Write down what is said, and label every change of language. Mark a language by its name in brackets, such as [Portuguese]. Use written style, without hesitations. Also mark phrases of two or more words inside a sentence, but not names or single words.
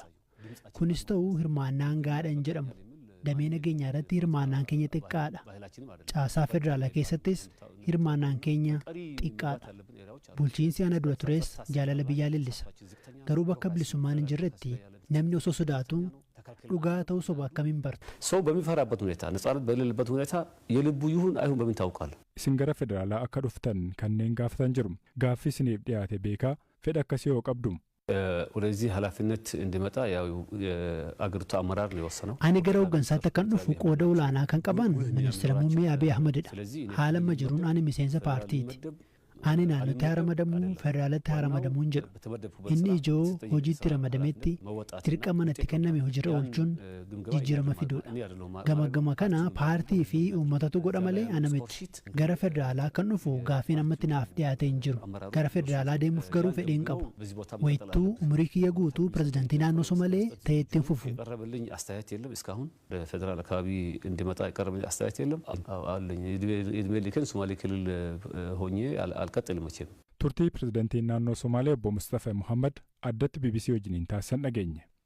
[Oromo] Kunis ta'uu hirmaannaan gaadha hin jedhamu. Damee nageenyaa irratti hirmaannaan keenya xiqqaadha. Caasaa federaalaa keessattis hirmaannaan keenya xiqqaadha. Bulchiinsi ana dura tures jaalala biyyaa leellisa. Garuu bakka bilisummaan hin jirretti namni osoo sodaatu dhugaa ta'uu soba akkamiin barta? [Amharic] ሰው በሚፈራበት ሁኔታ ነጻነት በሌለበት ሁኔታ የልቡ ይሁን አይሁን በምን ታውቃለህ? [Oromo] Isin gara federaalaa akka dhuftan kanneen gaafatan jiru. Gaaffii isiniif dhiyaate beekaa fedha akkasii yoo qabdu. [Amharic] ወደዚህ ኃላፊነት እንዲመጣ ያው የአገሪቱ አመራር ነው የወሰነው። [Oromo] Ani gara hooggansaatti akkan dhufu qooda olaanaa kan qaban ministeera muummee Abiy Ahmedidha. Haala amma jiruun ani miseensa paartiiti. Ani naannootti haaramadamuu federaalatti haaramadamuu jedhu. Inni ijoo hojiitti ramadametti dirqama natti kenname hojiirra oolchuun jijjiirama fiduudha. Gama kana paartii fi uummatatu godha malee ana miti. Gara federaalaa kan dhufu gaaffiin ammatti naaf dhiyaate hin jiru. Gara federaalaa deemuuf garuu fedhiin qabu. Wayittuu umurii kiyya guutuu pirezidaantii naannoo Somalee ta'ee ittiin fufu. [Amharic] የቀረበልኝ አስተያየት የለም እስካሁን በፌደራል አካባቢ እንዲመጣ የቀረበልኝ አስተያየት የለም አለኝ የእድሜ ልኬን ሶማሌ ክልል ሆኜ አልቀጥልም መቼም [Oromo] Turtii pirezidantiin naannoo Somaalee obbo Mustafa Muhammad addatti BBC wajjiniin taasisan dhageenye.